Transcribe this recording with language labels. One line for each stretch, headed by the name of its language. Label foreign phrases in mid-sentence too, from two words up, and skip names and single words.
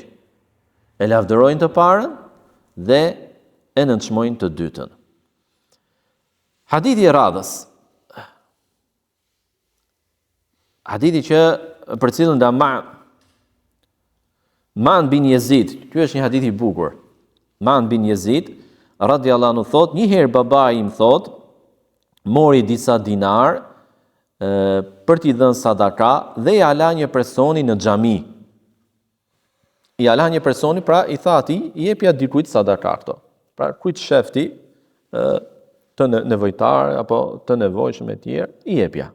Albanian: E lavdërojnë të parën dhe e nënçmojnë të dytën. Hadithi i radhës. Hadithi që për cilën da Man bin Yazid, ky është një hadith i bukur. Man bin Yazid
Arabic: رضي الله عنه
Albanian: thot, një herë babai im thot, mori disa dinar për t'i dhënë sadaka dhe ja la një personi në xhami. Ja la një personi, pra i tha atij, i jepja dikujt sadaka këto. Pra kujt shefti të nevojtar apo të nevojshëm e tjerë, i jepja.